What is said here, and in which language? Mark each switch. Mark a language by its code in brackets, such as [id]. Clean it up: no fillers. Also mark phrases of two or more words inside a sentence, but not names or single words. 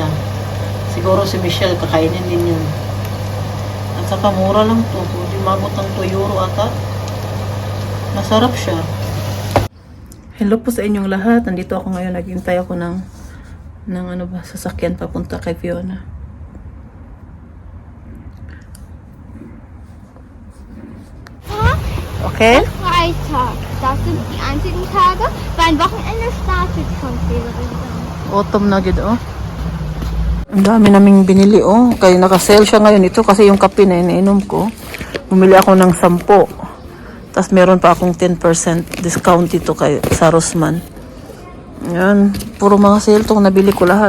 [tl] Siguro si Michelle kakainin din yun. At saka mura lang to. Hindi mabot ng 2 euro ata. Masarap siya. Hello po sa inyong lahat. Nandito ako ngayon. Naghintay ako ng sasakyan papunta kay Fiona. Okay? [de] Freitag. Das sind die einzigen Tage. Mein Wochenende startet schon, Friederike. [tl] Autumn na gid Ang dami naming binili Kaya naka-sale siya ngayon ito kasi yung kape na iniinom ko. Bumili ako ng 10. Tapos meron pa akong 10% discount dito sa Rossmann. Yan, puro mga sale tong nabili ko lahat.